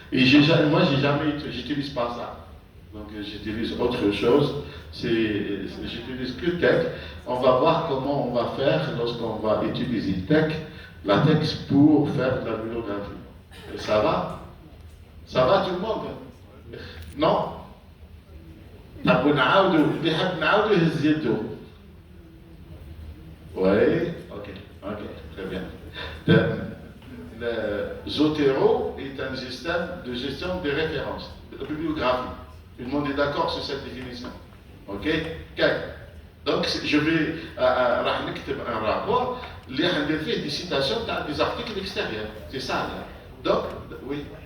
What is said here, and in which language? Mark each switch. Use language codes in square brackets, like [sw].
[fr] Et moi, j'utilise pas ça. Donc j'utilise autre chose, j'utilise que TeX. On va voir comment on va faire lorsqu'on va utiliser la TeX pour faire de la bibliographie. Ça va? Ça va tout le monde? Non? [ar] نحبوا نعاودوا اللي يحب نعاودوا يهز يده. [fr] Oui, ok, très bien. Le Zotero est un système de gestion des références, de bibliographie. Tout le monde est d'accord sur cette définition. Ok? Donc, je vais écrire un rapport, les faire des citations dans des articles extérieurs. C'est ça, là. Donc, oui.